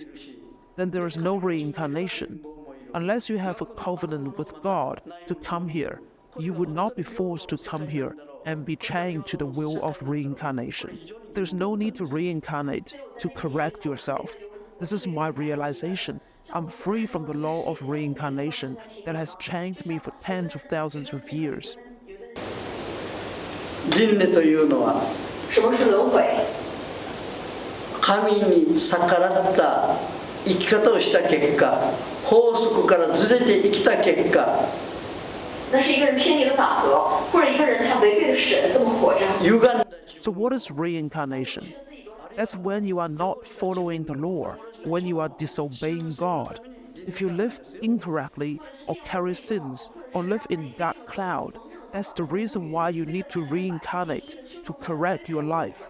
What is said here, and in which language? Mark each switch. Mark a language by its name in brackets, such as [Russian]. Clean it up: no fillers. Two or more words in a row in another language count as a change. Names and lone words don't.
[English] Then there is no reincarnation. Unless you have a covenant with God to come here, you would not be forced to come here and be chained to the will of reincarnation. There's no need to reincarnate to correct yourself. This is my realization. I'm free from the law of reincarnation that has chained me for tens of thousands of years. [Japanese] 輪廻というのは [Chinese] 什么是轮回？ [Japanese] 神に逆らった生き方をした結果、法則からずれて生きた結果、 [Chinese] 那是一个人偏离了法则，或者一个人他违背了神这么活着。 [Japanese] 歪んだ [English] So what is reincarnation? That's when you are not following the law, when you are disobeying God. If you live incorrectly or carry sins or live in dark cloud, that's the reason why you need to reincarnate to correct your life.